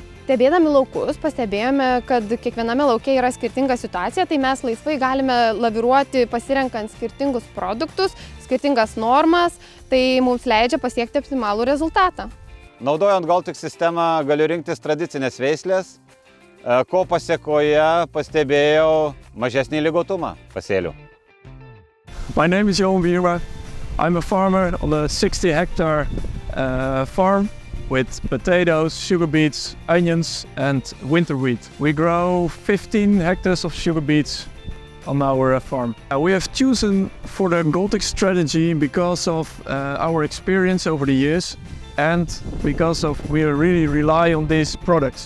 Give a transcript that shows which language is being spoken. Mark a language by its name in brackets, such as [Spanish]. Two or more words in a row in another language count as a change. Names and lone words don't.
[Lithuanian] Stebėdami laukus pastebėjome, kad kiekviename lauke yra skirtinga situacija, tai mes laisvai galime laviruoti pasirenkant skirtingus produktus, skirtingas normas, tai mums leidžia pasiekti optimalų rezultatą. Naudojant Goltex sistemą galiu rinktis tradicinės veislės, ko pasėkoje pastebėjau mažesnį ligotumą pasėlių. [English] My name is Johan Bierma. I'm a farmer on a 60-hectare farm. With potatoes, sugar beets, onions and winter wheat. We grow 15 hectares of sugar beets on our farm. We have chosen for the Goltex strategy because of our experience over the years and because we really rely on these products.